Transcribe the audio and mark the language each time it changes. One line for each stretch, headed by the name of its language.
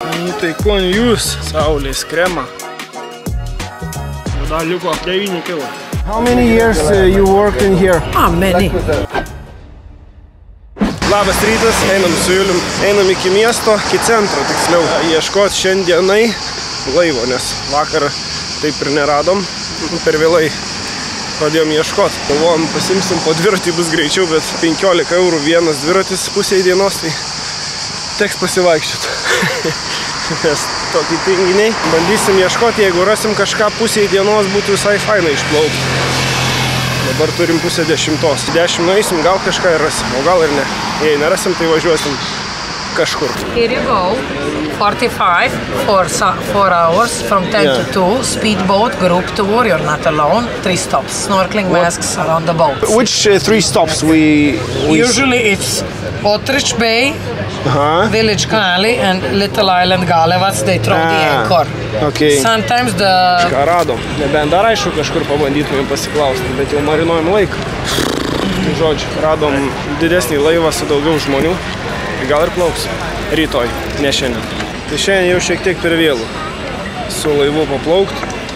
Lithuanian: Nu tai kon jūs, saulės kremą. Dar liko 9 kg.
English: How many years you worked in here? Many.
Lithuanian: Labas rytas, einam su Julium, einam iki miesto, iki centro tiksliau, ieškot šiandienai laivo, nes vakar taip ir neradom, per vėlai pradėjom ieškot. Galvojom, pasimsim po dviratį, bus greičiau, bet 15 eurų vienas dviratis pusėj dienos, tai teks pasivaikščiot. Nes tokį tinginiai. Bandysim ieškoti, jeigu rasim kažką pusėj dienos, būtų visai fainai išplaukti. Dabar turim 9:30. 10 nueisim, gal kažką ir rasim, o gal ir ne. Jei nerasim, tai važiuosim kažkur.
English: Here you go. 45 for 4 hours from 10 to 2. Speedboat, group tour, you're not alone. 3 stops. Snorkeling masks around the boat. Which 3 stops we... Usually it's Otrich Bay, Village Kali and Little Island Galevats, they throw the anchor. Okay. Sometimes the...
Lithuanian: Ką radom? Nebent dar aišku kažkur pabandytumėm pasiklausti, bet jau marinuojam laiką. Tai žodžiu, radom didesnį laivą su daugiau žmonių. Tai gal ir plauksim. Rytoj, ne šiandien. Tai šiandien jau šiek tiek per vėlų su laivu paplaukti.